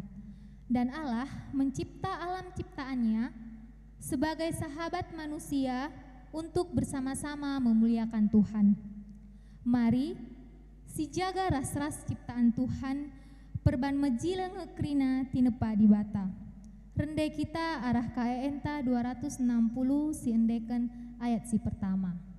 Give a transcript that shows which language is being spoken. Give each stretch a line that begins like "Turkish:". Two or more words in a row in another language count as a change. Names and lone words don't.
Indonesian: Dan Allah mencipta alam ciptaannya sebagai sahabat manusia untuk bersama-sama memuliakan Tuhan.
Batak Karo: Mari si jaga ras-ras ciptaan Tuhan perban mejileng ngekrina tinepa di bata. Rende kita arah KENTA 260 si endeken ayat si pertama.